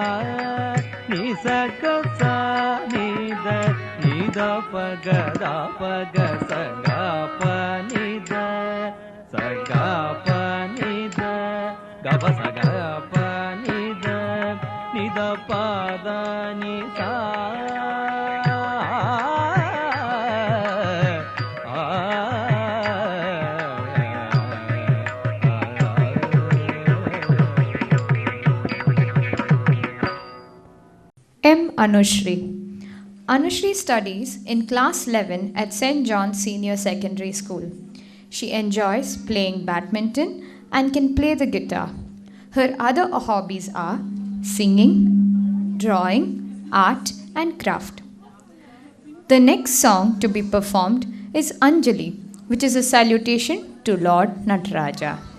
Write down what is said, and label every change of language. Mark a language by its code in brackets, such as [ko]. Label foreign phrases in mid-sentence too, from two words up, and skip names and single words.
[en] ನಿ ಸಗ ಸ ನಿದ ನಿದ ಪಗ ದ ಪಗ ಸಗ ಪ ನಿದ ಸಗ ಪ ನಿದ ಗಪ ಸಗ ಪ ನಿದ ನಿದ ಪದ ನಿ ಸಾ M. Anushri. Anushri studies in class 11 at St. John's Senior Secondary School. She enjoys playing badminton and can play the guitar. Her other hobbies are singing, drawing, art, and craft. The next song to be performed is Anjali, which is a salutation to Lord Nataraja.